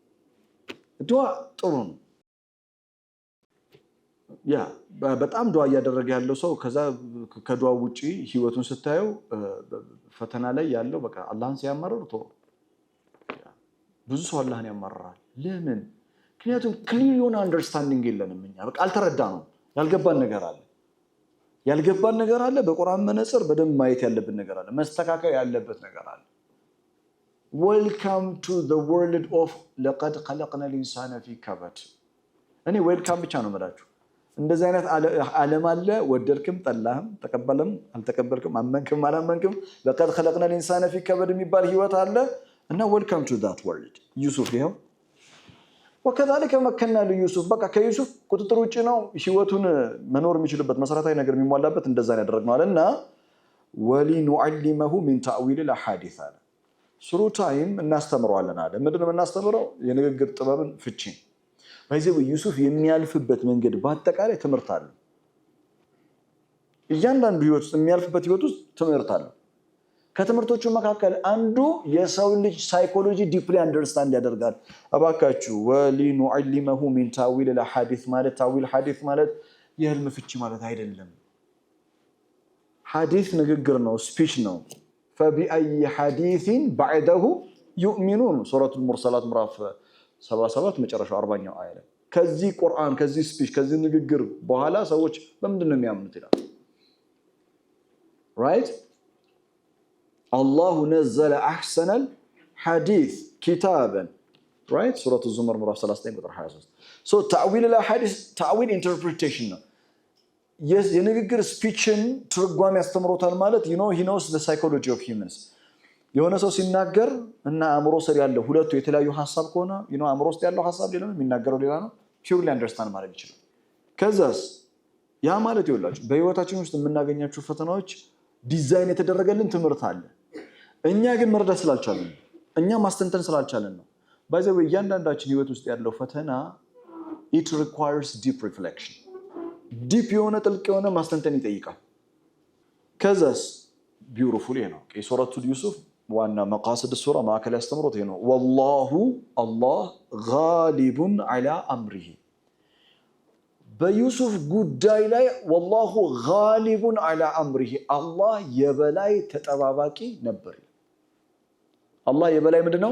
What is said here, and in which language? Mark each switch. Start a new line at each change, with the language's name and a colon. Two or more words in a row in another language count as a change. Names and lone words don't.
Amharic: ያ በጣም ዱዓ ያደረገ ያለው ሰው ከዛ ከዱዓ ውጪ ህይወቱን ስታየው ፈተና ላይ ያለው በቃ አላህን ሲያማርር ብዙ ሰው አላህን ያማርራል ለምን ምክንያቱም ክሊር የሆነ አንደርስታንዲንግ የለንም እኛ በቃ አልተረዳነው ያልገባን ነገር አለ በቁርአን መነጽር በደንብ ማየት ያለብን ነገር አለ መስተካከል ያለበት ነገር አለ
English: welcome to the world of
Arabic: لقد خلقنا الإنسان في
Amharic: kabad እኔ ዌልካም ብቻ ነው የምላችሁ እንደዚህ አይነት ዓለም አለ ወደድክም ጠላህም ተቀበልም አልተቀበልክም አመንክም አላመንክም laqad
Arabic: خلقنا الإنسان في كبد
Amharic: የሚባል ህይወት አለ እና
English: welcome to that world
Amharic: ዩሱፍ ይሄው
Arabic: وكذلك مكنا ليوسف
Amharic: በቃ ከዩሱፍ ቁጥጥር ውጪ ነው ህይወቱን መኖር የሚችልበት መሰረታዊ ነገር የሚሟላበት እንደዛ ያደረግነው አለና
Arabic: ولنعلمه من تأويل الاحاديث
Amharic: አለ
English: through time
Amharic: እናስተምረዋለን አለ ምንድነው እናስተምረው የንግግር ጥበብን ፍቺ ባይዘው ዩሱፍ የሚያልፍበት መንገድ በአጠቃላይ ትምህርት አለ። እያንዳንዱ ህይወት ውስጥ የሚያልፍበት ህይወት ውስጥ ትምህርት አለ። ከትምህርቶቹ መካከል አንዱ የሰው ልጅ
English: psychology deeply understand
Amharic: ያደርጋል። እባካችሁ
Arabic: ولنعلمه من تأويل
Amharic: الحديث ማለት
Arabic: تأويل حديث
Amharic: ማለት የህልም ፍቺ ማለት አይደለም። ሐዲስ ንግግር ነው፣ ስፒች ነው።
Arabic: فبأي حديث بعده يؤمنون
Amharic: ሱረቱ المرسلات ምዕራፍ 77 መጨረሻው 40ኛው አያ ላይ ከዚህ ቁርአን ከዚህ ስፒች ከዚህ ንግግር በኋላ ሰዎች በምንድነው የሚያምኑት ይላል። right
Arabic: الله نزل احسن الحديث كتابا
Amharic: right ሱረቱ ዙመር ምዕራፍ 39 ቁጥር 23 so
Arabic: تأويل الحديث
Amharic: ta'wil interpretation ነው። የንግግር ስፒችን ትርጓሜ ያስተምሮታል ማለት
English: he knows the psychology of humans።
Amharic: የሆነ ሰው ሲናገር እና አእምሮ ስር ያለው ሁለቱ የተለያዩ ሐሳብ ከሆነ አእምሮ ውስጥ ያለው ሐሳብ ሌላ ነው፣ የሚናገረው ሌላ ነው።
English: purely understand
Amharic: ማድረግ ይችላል። ከዛስ ያ ማለት ይወላችሁ በህይወታችን ውስጥ የምናገኛቸው ፈተናዎች ዲዛይን የተደረገልን ትምህርት አለ። እኛ ግን መረዳት ስላልቻለን እኛ ማስተንተን ስላልቻለን ነው። ባይዘው እያንዳንዳችን ህይወት ውስጥ ያለው ፈተና
English: it requires deep reflection
Amharic: ዲፕ የሆነ ጥልቅ የሆነ ማስተንተን ይጠይቃል። ከዛስ ቢዩቲፉል ነው የሱረቱ ዩሱፍ ዋና መቃሰድ ሱራ ማዕከል ያስተምሩት ነው።
Arabic: والله الله غالب على أمره
Amharic: በዩሱፍ ጉዳይ ላይ
Arabic: والله غالب على أمره
Amharic: አላህ የበላይ ተጠባባቂ ነበር። አላህ የበላይ ምንድነው?